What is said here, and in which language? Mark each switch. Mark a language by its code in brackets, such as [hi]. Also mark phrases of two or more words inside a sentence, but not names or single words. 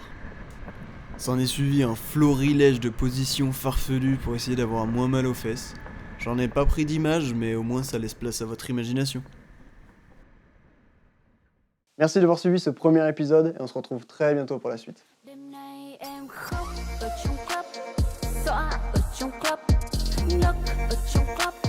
[fr] S'en est suivi un florilège de positions farfelues pour essayer d'avoir moins mal aux fesses. J'en ai pas pris d'image, mais au moins ça laisse place à votre imagination. Merci d'avoir suivi ce premier épisode et on se retrouve très bientôt pour la suite. [vi] Đêm nay em khóc ở trong club, xõa ở trong club, nấc ở trong club.